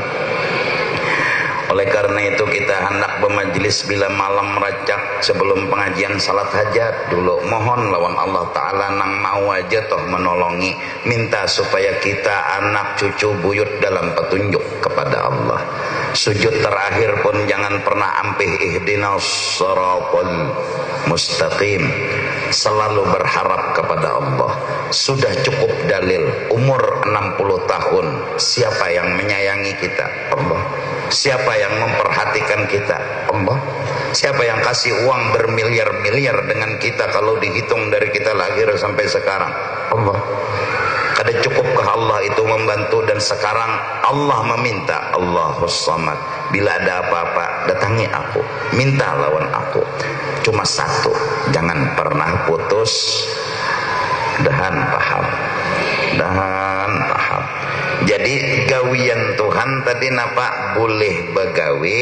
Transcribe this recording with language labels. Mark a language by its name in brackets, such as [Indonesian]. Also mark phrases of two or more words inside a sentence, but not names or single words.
[Banjar] Oleh karena itu kita hendak bermajelis bila malam racak sebelum pengajian salat hajat dulu mohon lawan Allah Ta'ala nang mau aja toh menolongi, minta supaya kita anak cucu buyut dalam petunjuk kepada Allah. Sujud terakhir pun jangan pernah ampih [Arabic] اهدنا الصراط المستقيم. [Banjar] Selalu berharap kepada Allah. Sudah cukup dalil umur 60 tahun. Siapa yang menyayangi kita? Allah. Siapa yang memperhatikan kita? Allah. Siapa yang kasih uang bermiliar-miliar dengan kita kalau dihitung dari kita lahir sampai sekarang? Allah. Kada cukupkah Allah itu membantu? Dan sekarang Allah meminta, [Arabic] الله الصمد, [Banjar] bila ada apa-apa datangi aku, minta lawan aku. Cuma satu, jangan pernah putus. Dahan paham. Dahan paham. Jadi gawian Tuhan tadi napa boleh begawi.